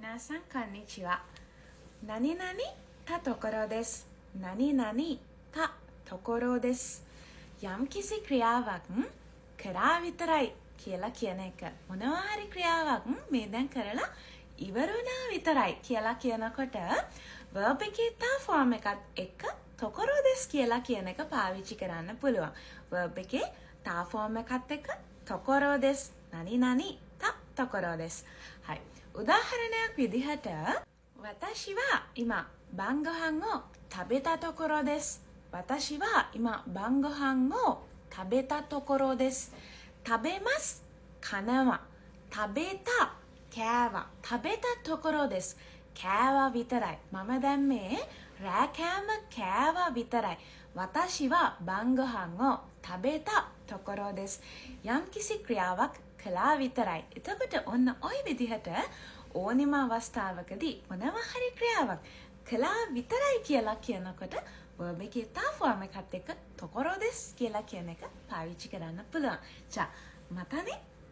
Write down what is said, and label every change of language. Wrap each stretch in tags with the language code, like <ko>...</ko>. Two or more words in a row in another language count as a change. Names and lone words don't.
<ja>皆さんこんにちは。何々たところです。何々たところです。</ja> <si>යම් කිසි ක්‍රියාවක් කරා විතරයි කියලා කියන එක. මොනවා හරි ක්‍රියාවක් මේ දැන් කරලා ඉවරුණා විතරයි කියලා කියනකොට verb එකේ තා form එකත් එක්ක</si> <ja>ところです</ja> <si>කියලා කියන එක පාවිච්චි කරන්න පුළුවන්. verb එකේ තා form එකත් එක්ක</si> <ja>ところです 何々たところです. はい。</ja> <si>උදාහරණයක් විදිහට</si> <ja>私は今晩ご飯を食べたところです。私は今晩ご飯を食べたところです。食べます。කනවා。食べた。කෑවා。食べたところです。</ja> <si>කෑවා විතරයි。මම දැන් මේ රෑ කෑම කෑවා විතරයි。</si> <ja>私は晩ご飯を食べたところです。</ja> <si>යම් කිසි ක්‍රියාවක් කළා විතරයි. එතකොට ඔන්න ওই විදිහට ඕනෙම අවස්ථාවකදී මොනවා හරි ක්‍රියාවක් කළා විතරයි කියලා කියනකොට verb එකේ තා form එකත් එක්ක ところです කියලා කියන එක පාවිච්චි කරන්න පුළුවන්.</si> <ja>じゃあまたね。</ja>